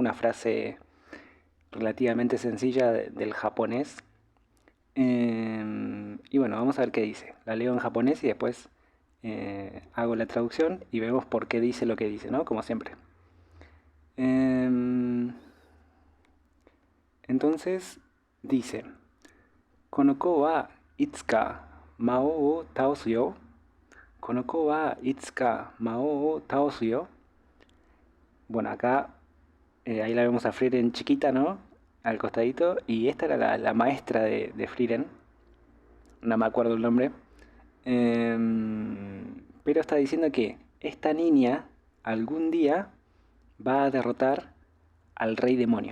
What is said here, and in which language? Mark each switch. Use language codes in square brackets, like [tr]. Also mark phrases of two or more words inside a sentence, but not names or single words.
[es] Una frase relativamente sencilla del japonés. Y bueno, vamos a ver qué dice. La leo en japonés y después hago la traducción y vemos por qué dice lo que dice, ¿no? Como siempre. Em, entonces dice: [ja] この子はいつか魔王を倒すよ. この子はいつか魔王を倒すよ. [es] Bueno, acá ahí la vemos a Frieren chiquita, ¿no? Al costadito. Y esta era la maestra de Frieren. No me acuerdo el nombre. Pero está diciendo que esta niña algún día va a derrotar al rey demonio.